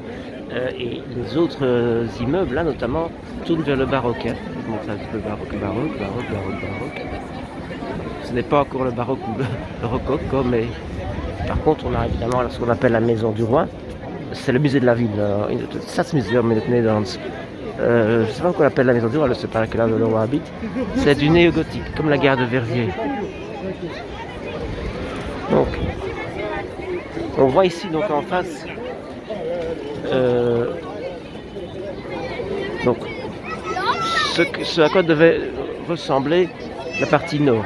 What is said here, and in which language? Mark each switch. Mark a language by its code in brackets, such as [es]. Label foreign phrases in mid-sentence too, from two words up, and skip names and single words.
[fr] et les autres immeubles, là notamment, tournent vers le baroque. Hein. Je montre un petit peu baroque. Ce n'est pas encore le baroque ou le rococo, mais par contre, on a évidemment ce qu'on appelle la maison du roi. C'est le musée de la ville, [nl] Stadsmuseum in het Nederlands. [fr] Je ne sais pas pourquoi on appelle la maison du roi, c'est pas là que là le roi habite. C'est du néo-gothique, comme la gare de Verviers. Donc, on voit ici donc en face donc ce à quoi devait ressembler la partie nord.